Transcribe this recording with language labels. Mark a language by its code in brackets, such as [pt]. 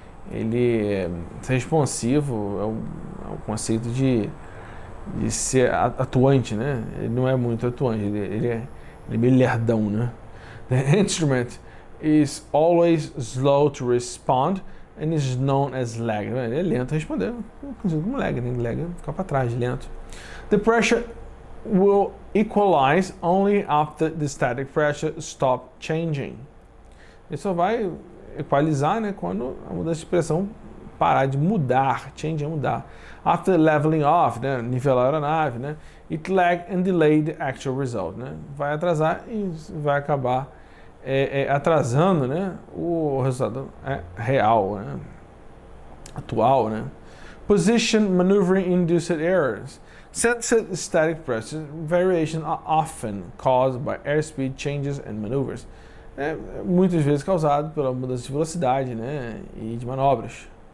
[pt] Ele ser responsivo é o conceito de ser atuante, né? Ele não é muito atuante, ele é meio lerdão, né? [en] The instrument is always slow to respond and is known as lag. [pt] Ele é lento a responder, conhecido como lag, né? Lag é ficar para trás, lento. [en] The pressure will equalize only after the static pressure stop changing. [pt] Ele só vai equalizar, né, quando a mudança de pressão parar de mudar, change é mudar. After leveling off, né, nivelar a aeronave, né, it lag and delay the actual result, né, vai atrasar e vai acabar atrasando, né, o resultado real, né, atual, né. [en] Position maneuvering induced errors. Sensitive static pressure variation are often caused by airspeed changes and maneuvers. [pt] Muitas vezes causado pela mudança de velocidade, né, e de manobras.